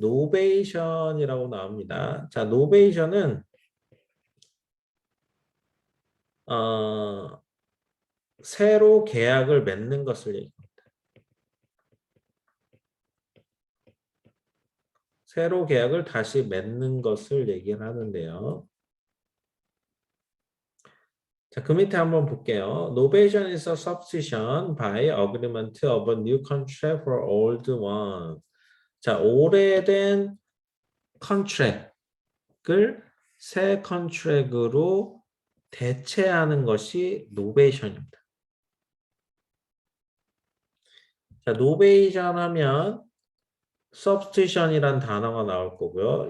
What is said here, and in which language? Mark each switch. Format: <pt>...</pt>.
<ko>노베이션이라고 나옵니다. 자, 노베이션은 새로 계약을 맺는 것을 얘기합니다. 새로 계약을 다시 맺는 것을 얘기를 하는데요. 자, 그 밑에 한번 볼게요.</ko> <en>Novation is a substitution by agreement of a new contract for old one.</en> <ko>자, 오래된 컨트랙을 새 컨트랙으로 대체하는 것이 노베이션입니다. 자, 노베이션 하면 substitution이란 단어가 나올 거고요.</ko>